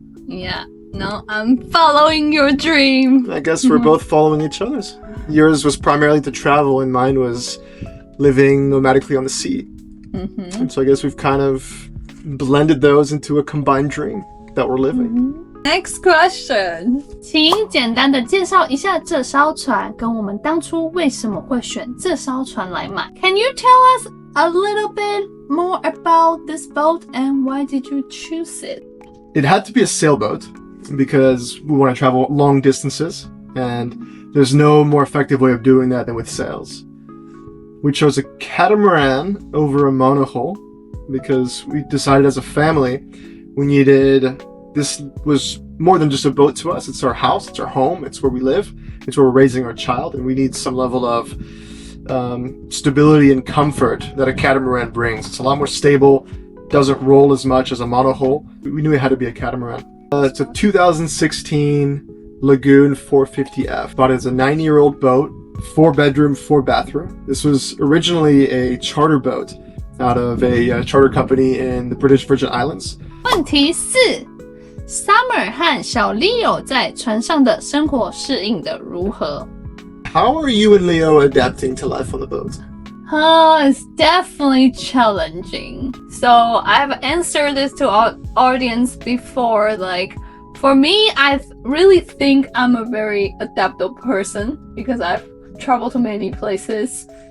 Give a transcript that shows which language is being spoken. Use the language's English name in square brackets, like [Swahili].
[English] Yeah, no, I'm following your dream. I guess we're both following each other's. Yours was primarily to travel, and mine was living nomadically on the sea. And so I guess we've kind of blended those into a combined dream that we're living. Next question. [Chinese] 请简单的介绍一下这艘船，跟我们当初为什么会选这艘船来买。 [English] Can you tell us a little bit more about this boat and why did you choose it? It had to be a sailboat because we want to travel long distances, and there's no more effective way of doing that than with sails. We chose a catamaran over a monohull because we decided as a family we needed... This was more than just a boat to us. It's our house, it's our home, it's where we live, it's where we're raising our child, and we need some level of stability and comfort that a catamaran brings. It's a lot more stable, doesn't roll as much as a monohull. We knew it had to be a catamaran. It's a 2016 Lagoon 450F. Bought it as a 9-year-old boat, 4-bedroom, 4-bathroom. This was originally a charter boat out of a charter company in the British Virgin Islands. [Chinese] 问题4 Summer 和小Leo在船上的生活适应得如何？ [English] How are you and Leo adapting to life on the boat? Oh, it's definitely challenging. So I've answered this to our audience before. Like, for me, I really think I'm a very adaptable person because I've traveled to many places.